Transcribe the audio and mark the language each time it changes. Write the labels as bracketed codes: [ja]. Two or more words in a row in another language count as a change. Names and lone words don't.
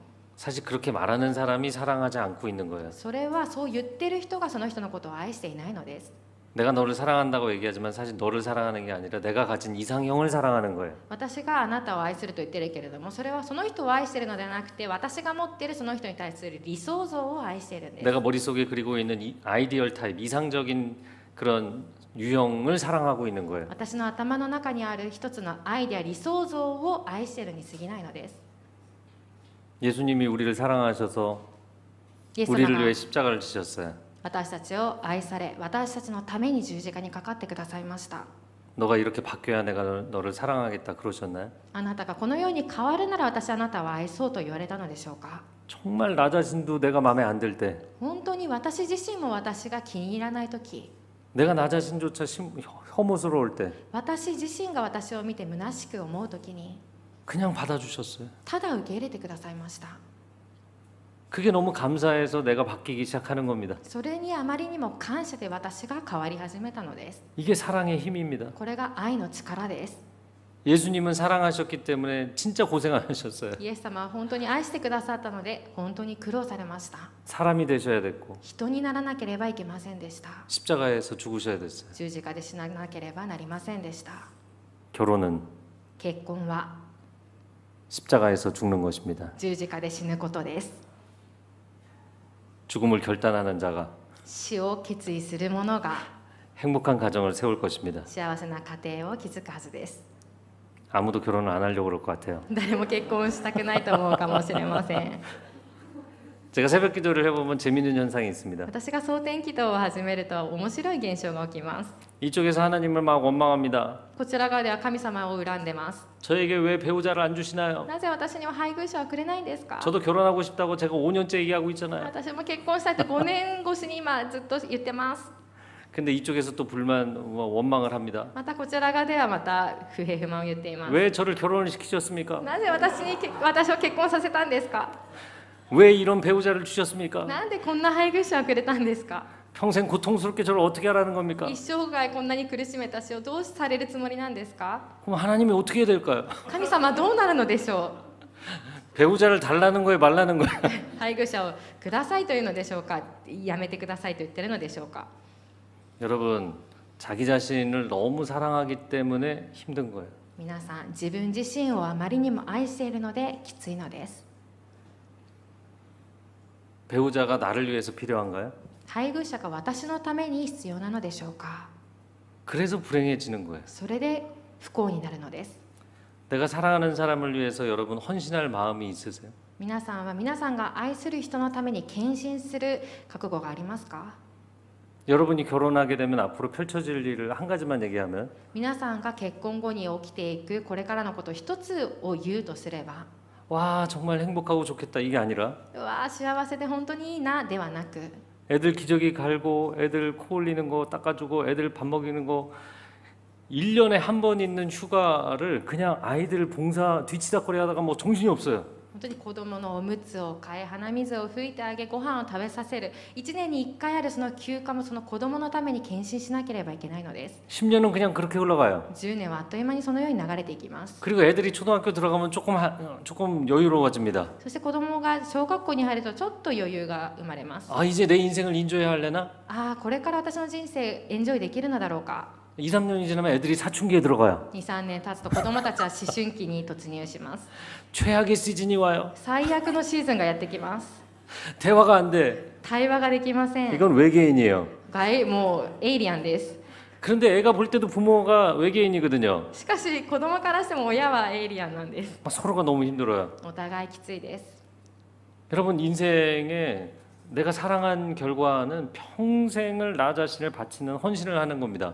[ko] 사실 그렇게 말하는 사람이 사랑하지 않고 있는 거예요. [ja] それはそう言ってる人がその人のことを愛していないのです。 [ko] 내가 너를 사랑한다고 얘기하지만 사실 너를 사랑하는 게 아니라 내가 가진 이상형을 사랑하는 거예요. [ja] 私があなたを愛すると言ってるけれどもそれはその人を愛しているのではなくて私が持っているその人に対する理想像を愛しているんです。 [ko] 내가 머릿속에 그리고 있는 이 [en] ideal type, [ko] 이상적인 그런 유형을 사랑하고 있는 거예요. [ja] 私の頭の中にある一つのアイデア理想像を愛しているに過ぎないのです。 [ko] 예수님이 우리를 사랑하셔서 [ja] イエス様 [ko] 우리를 [ja] が [ko] 위해 십자가를 지셨어요. [ja] 私たちを愛され私たちのために十字架にかかってくださいました。 [ko] 너가 이렇게 바뀌어야 내가 너를 사랑하겠다 그러셨나요? [ja] あなたがこのように変わるなら私はあなたを愛そうと言われたのでしょうか。 [ko] 정말 나 자신도 내가 마음에 안 들 때, [ja] 本当に私自身も私が気に入らないとき [ko] 내가 나 자신조차 혐오스러울 때 [ja] 私自身が私を見て虚しく思うときに [ko] 그냥 받아주셨어요. [ja] ただ受け入れてくださいました。 [ko] 그게 너무 감사해서 내가 바뀌기 시작하는 겁니다. [ja] それにあまりにも感謝で私が変わり始めたのです。 [ko] 이게 사랑의 힘입니다. [ja] これが愛の力です。 [ko] 예수님은 사랑하셨기 때문에 진짜 고생 안 하셨어요. [ja] イエス様は本当に愛してくださったので本当に苦労されました。 [ko] 사람이 되셔야 됐고 [ja] 人にならなければいけませんでした。 [ko] 십자가에서 죽으셔야 됐어요. [ja] 十字架で死ななければなりませんでした。 [ko] 결혼은 [ja] 結婚は [ko] 십자가에서 죽는 것입니다. [ja] 十字架で死ぬことです。 [ko] 죽음을 결단하는 자가 [ja] 死を決意する者が [ko] 행복한 가정을 세울 것입니다. [ja] 幸せな家庭を築くはずです。 [ko] 아무도 결혼을 안 하려고 그럴 것 같아요. [ja] 誰も結婚したくないと思うかもしれません。 [ko] 제가 새벽 기도를 해보면 재미있는 현상이 있습니다. [ja] 私が蒼天祈祷を始めると面白い現象が起きます。 [ko] 이쪽에서 하나님을 막 원망합니다. [ja] こちら側では神様を恨んでます。 [ko] 저에게 왜 배우자를 안 주시나요? [ja] なぜ私には配偶者をくれないんですか？ [ko] 저도 결혼하고 싶다고 제가 5년째 얘기하고 있잖아요. [ja] 私も結婚したいと5年越しに今ずっと言ってます。 [ko] 근데 이쪽에서 또 원망을 합니다. [ja] またこちら側ではまた不平不満を言っています。 [ko] 왜 저를 결혼을 시키셨습니까? [ja] なぜ私を結婚させたんですか？ [ko] 왜 이런 배우자를 주셨습니까? [ja] なんでこんな配偶者をくれたんですか？ [ko] 평생 고통스럽게 저를 어떻게 하라는 겁니까? [ja] 一生涯こんなに苦しめた死をどうされるつもりなんですか？ [ko] 그럼 하나님이 어떻게 해야 될까요? [ja] 神様はどうなるのでしょ [ko] 배우자를 달라는 거에 말라는 거예요. [ja] う？配偶者をくださいというのでしょうか？やめてくださいと言ってるのでしょうか？ [ko] 여러분, 자기 자신을 너무 사랑하기 때문에 힘든 거예요. [ja] 皆さん自分自身をあまりにも愛しているのできついのです。 [ko] 배우자가 나를 위해서 필요한가요? [ja] 配偶者が私のために必要なのでしょうか。 [ko] 그래서 불행해지는 거예요. [ja] それで不幸になるのです。 [ko] 내가 사랑하는 사람을 위해서 여러분 헌신할 마음이 있으세요? [ja] 皆さんは皆さんが愛する人のために献身する覚悟がありますか？ [ko] 여러분이 결혼하게 되면 앞으로 펼쳐질 일을 한 가지만 얘기하면 [ja] 皆さんが結婚後に起きていくこれからのこと一つを言うとすれば、 [ko] 와 정말 행복하고 좋겠다 이게 아니라 [ja] うわー幸せで本当にいいなではなく、 [ko] 애들 기저귀 갈고 애들 코 흘리는 거 닦아주고 애들 밥 먹이는 거 1년에 한 번 있는 휴가를 그냥 아이들 봉사 뒤치다거리 하다가 뭐 정신이 없어요. [ja] 本当に子供のおむつを替え、鼻水を拭いてあげ、ご飯を食べさせる、1年に1回あるその休暇もその子供のために献身しなければいけないのです。 [ko] 10년은 그냥 그렇게 흘러가요. [ja] 10 年はあっという間にそのように流れていきます。 [ko] 그리고 애들이 초등학교 들어가면 조금 여유로워집니다. [ja] そして子供が小学校に入るとちょっと余裕が生まれます。 [ko] 아 이제 내 인생을 인조해야 할래나? [ja] ああ、これから私の人生エンジョイできるのだろうか。 [ko] 2, 3년이 지나면 애들이 사춘기에 들어가요. [ja] 2、3 年経つと子供たちは思春期に突入します。 [ko] 최악의 시즌이 와요. [ja] 最悪のシーズンがやってきます。 [ko] 대화가 안 돼. [ja] 対話ができません。 [ko] 이건 외계인이에요. [ja] もうエイリアンです。 [ko] 그런데 애가 볼 때도 부모가 외계인이거든요. [ja] しかし子供からしても親はエイリアンなんです。 [ko] 서로가 너무 힘들어요. [ja] お互いきついです。 [ko] 여러분 인생에 내가 사랑한 결과는 평생을 나 자신을 바치는 헌신을 하는 겁니다.